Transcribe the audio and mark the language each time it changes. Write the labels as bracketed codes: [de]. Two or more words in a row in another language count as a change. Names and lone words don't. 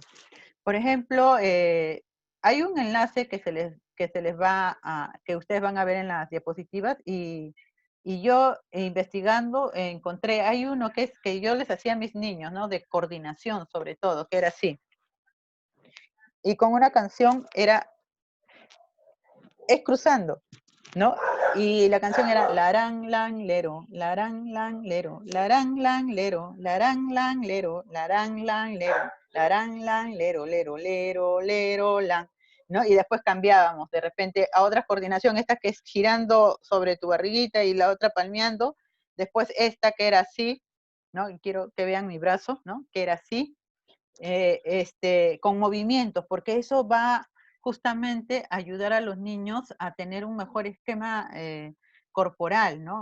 [es] Por ejemplo, hay un enlace que ustedes van a ver en las diapositivas, y yo investigando encontré, hay uno que yo les hacía a mis niños, ¿no? De coordinación sobre todo, que era así. Y con una canción es cruzando, ¿no? Y la canción era larán, lan, lero, larán, lan, lero, larán, lan, lero, larán, lan, lero, larán, lan, lero, larán, lan, lero, lero, lero, lero, lan, ¿no? Y después cambiábamos de repente a otra coordinación, esta que es girando sobre tu barriguita y la otra palmeando, después esta que era así, ¿no? Y quiero que vean mi brazo, ¿no? Que era así, con movimientos, porque eso va justamente a ayudar a los niños a tener un mejor esquema corporal, ¿no?